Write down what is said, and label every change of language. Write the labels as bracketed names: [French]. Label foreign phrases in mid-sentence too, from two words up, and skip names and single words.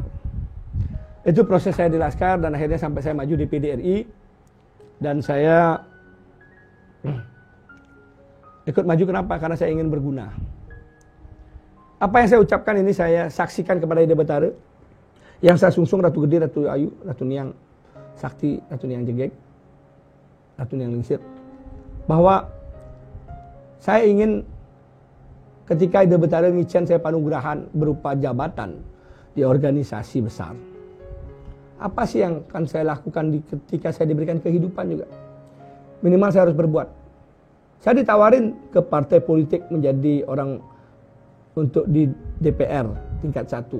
[Indonesian] Itu proses saya di Laskar dan akhirnya sampai saya maju di PDRI dan saya ikut maju. Kenapa? Karena saya ingin berguna. Apa yang saya ucapkan ini saya saksikan kepada Ide Betara yang saya sungsung, Ratu Gede, Ratu Ayu, Ratu Niang Sakti, Ratu Niang Jegek, Ratu Niang Lingsir, bahwa saya ingin ketika Ide Betara ngicen saya panugrahan berupa jabatan di organisasi besar. Apa sih yang akan saya lakukan ketika saya diberikan kehidupan juga? Minimal saya harus berbuat. Saya ditawarin ke partai politik menjadi orang untuk di DPR tingkat 1.